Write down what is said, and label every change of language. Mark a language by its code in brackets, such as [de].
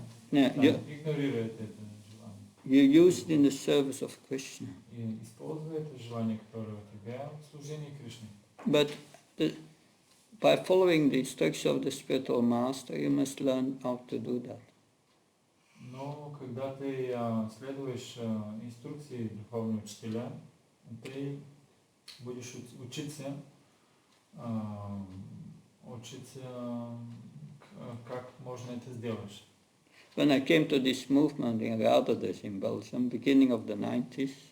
[ru] Игнорировать это желание. [en] You use it in the service of Krishna. [ru] И используй это желание, которое у тебя в служении Кришне. [en] But by following the instructions of the spiritual master, you must learn how to do that. [ru] Но когда ты следуешь инструкции духовного учителя, ты будешь учиться, как можно это сделать. [en] When I came to this movement in Radhadas in Belgium, beginning of the 90s,